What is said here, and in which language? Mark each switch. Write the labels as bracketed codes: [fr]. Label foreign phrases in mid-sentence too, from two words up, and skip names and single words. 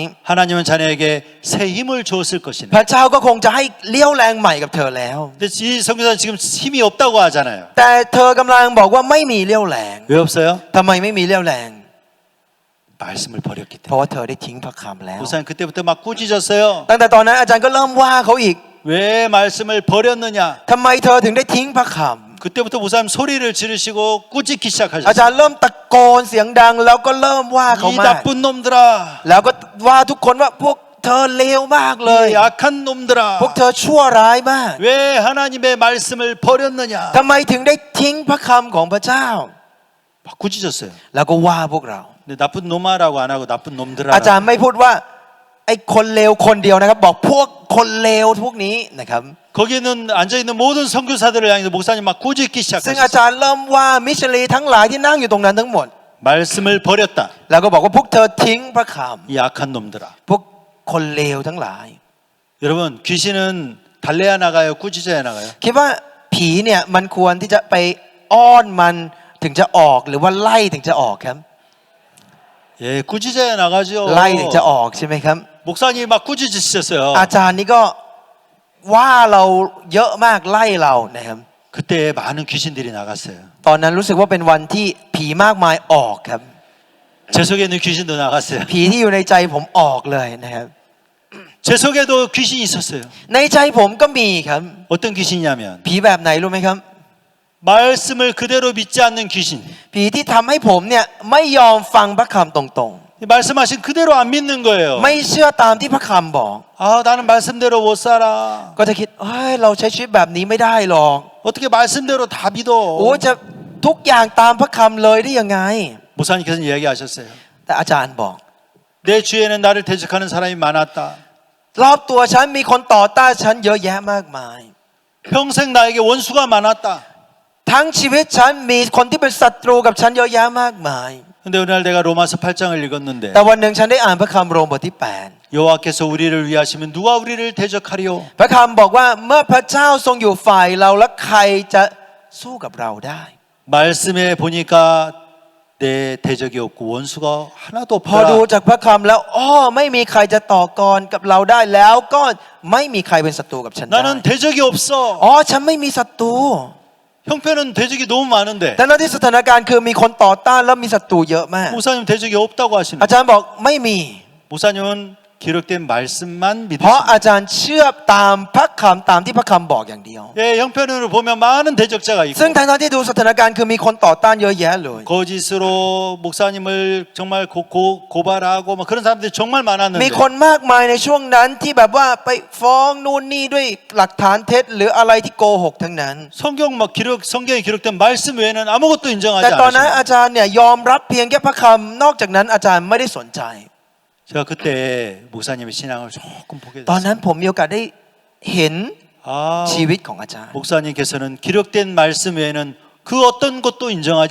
[ko] 하나님은 자네에게 새 힘을 주었을 [th] พ [ko] 것이네. [th] ระเจ้าก็คงจะให้เลี้ยวแรงใหม่กับเธอแล้ว [ko] 근데 이 선교사는 지금 힘이 없다고 하잖아요. [th] แต่เธอกำลังบอกว่าไม่มีเลี้ยวแรง [ko] 왜 없어요? [th] ทำไมไม่มีเลี้ยวแรง [ko] 말씀을 버렸기 [th] เพราะ [ko] 때문에. [th] ว่าเธอได้ทิ้งพระคำแล้ว [ko] 목사님 그때부터 막 꾸짖었어요. [th] ตั้งแต่ตอนนั้นอาจารย์ก็เริ่มว่าเขาอีก [ko] 왜 말씀을 버렸느냐? [th] ทำไมเธอถึงได้ทิ้งพระค [ko] 그때부터 목사님 소리를 지르시고 꾸짖기 [th] ำอาจาร [ko] 시작하셨어요. [th] ย์เริ่มตะโกนเสียงดังแล้วก็เริ่มว่าเขา [ko] 이 [th] มาก [ko] 나쁜 놈들아, [th] แล้วก็ว่าทุกคนว่าพวกเธอเลวมากเลย [ko] 이 악한 놈들아, [th] พวกเธอชั่วร้ายมาก [ko] 왜 하나님의 말씀을 버렸느냐? [th] ทำไมถึงได้ทิ้งพระคำของพระเจ้า [ko] 막 꾸짖었어요. [th] แล้วก็ว่าพวกเรา [ko] 근데 나쁜 놈아라고 안 하고 나쁜 [th] อาจาร [ko] 놈들아. [th] ย์ไม่พูดว่าไอ้คนเลวคนเดียวนะครับ บอกพวกคนเลวพวกนี้นะครับ [ko] 거기는 앉아 있는 모든 선교사들을 향해서 목사님 막 꾸짖기 [th] ซึ่งอา [ko] 시작하셨어요. [th] จารย์เริ่มว่ามิชชันนารีทั้งหลายที่นั่งอยู่ตรงนั้นทั้งหมด [ko] 말씀을 버렸다. [th] แล้วก็บอกว่าพวกเธอทิ้งพระค [ko] 이 악한 놈들아. [th] ำพวกคนเลวทั้งหลาย [ko] 여러분 귀신은 달래야 나가요, 꾸짖어야 나가요? [th] คิดว่าผีเนี่ยมันควรที่จะไปอ้อนมันถึงจะออกหรือว่าไล่ถึงจะออกครับ [ko] 예, 꾸짖어야 나가죠. [th] ไล่ถึงจะออกใช่ไหมครับ [ko] 목사님 막 꾸짖으셨어요. [th] อาจารย์นี่ก็ว่าเราเยอะมากไล่เรานะครับ [ko] 그때 많은 귀신들이 나갔어요. [th] ตอนนั้นรู้สึกว่าเป็นวันที่ผีมากมายออกครับ [ko] 제 속에 있는 귀신도 나갔어요. [th] ผีที่อยู่ในใจผมออกเลยนะครับ [ko] 제 속에도 귀신이 있었어요. [th] ในใจผมก็มีครับ [ko] 어떤 귀신이냐면 [th] ผีแบบไหนรู้ไหมครับ [ko] 말씀을 그대로 믿지 않는 귀신. [th] ผีที่ทำให้ผมเนี่ยไม่ยอมฟังพระคำตรง [ko] 말씀하신 그대로 안 믿는 [th] ๆ [ko] 거예요. [th] ไม่เชื่อตามที่พระคำบอก [ko] 아, 나는 말씀대로 못 살아. [th] ก็จะคิดเฮ้ยเราใช้ชีวิตแบบนี้ไม่ได้หรอก [ko] 어떻게 말씀대로 다 [th] โอ้ [ko] 믿어? [th] จะทุกอย่างตามพระคำเลยได้ยังไง [ko] 목사님께서는 이야기하셨어요. [th] แต่อาจารย์บอก [ko] 내 주위에는 나를 대적하는 사람이 많았다. [th] รอบตัวฉันมีคนต่อต้านฉันเยอะแยะมากมาย [ko] 평생 나에게 원수가 많았다. [th] ทั้งชีวิตฉันมีคนที่เป็นศัตรูกับฉันเยอะแยะมากมาย [ko] 근데 어느 날 내가 로마서 8장을 읽었는데 [th] แต่วันหนึ่งฉันได้อ่านพระคำโรมบทที่ [ko] 여호와께서 우리를 위하시면 누가 우리를 대적하리요? [th] 8พระคำบอกว่าเมื่อพระเจ้าทรงอยู่ฝ่ายเราแล้วใครจะสู้กับเราได้ [ko] 말씀에 보니까 내 대적이 없고 원수가 하나도 [th] พอดู [ko] 없더라. [th] จากพระคำแล้วไม่มีใครจะต่อกรกับเราได้แล้วก็ไม่มีใครเป็นศัตรูกับฉันได้ [ko] 나는 대적이 없어. [th] ฉันไม่มีศัตรู [ko] 형편은 대적이 너무 많은데 [th] แต่ในที่สถานการณ์คือมีคนต่อต้านแล้วมีศัตรูเยอะมาก [ko] 목사님 대적이 없다고 하시는 [th] อาจารย์บอกไม่มี [ko] 목사님은 기록된 말씀만 [th] เพราะ [ko] 믿으십니다. [th] อาจารย์เชื่อตามพระคำตามที่พระคำบอกอย่างเดียว [ko] 예, 형편으로 보면 많은 대적자가 있고 [th] ซึ่งทางที่ดูสถานการณ์คือมีคนต่อต้านเยอะแยะเลย [ko] 거짓으로 목사님을 정말 고발하고 막 그런 사람들이 정말 [th] มี [ko] 많았는데 [th] คนมากมายในช่วงนั้นที่แบบว่าไปฟ้องนู่นนี่ด้วยหลักฐานเท็จหรืออะไรที่โกหกทั้งนั้น [ko] 성경에 기록된 말씀 외에는 아무것도 [th] แต่ [ko] 인정하지 [th] ตอนนั้น [ko] 않으십니다. [th] อาจารย์เนี่ยยอมรับเพียงแค่พระคำนอกจากนั้นอาจารย์ไม่ได้สนใจ [ko] 제가 그때 목사님의 신앙을 조금 보게 [th] ตอน [ko] 됐어요. [th] นั้นผมมีโอกาสได้เห็น [ko] 아, [th] ชีวิตของอาจารย์ [ko] 목사님께서는 기록된 말씀 외에는 그 어떤 것도 인정하지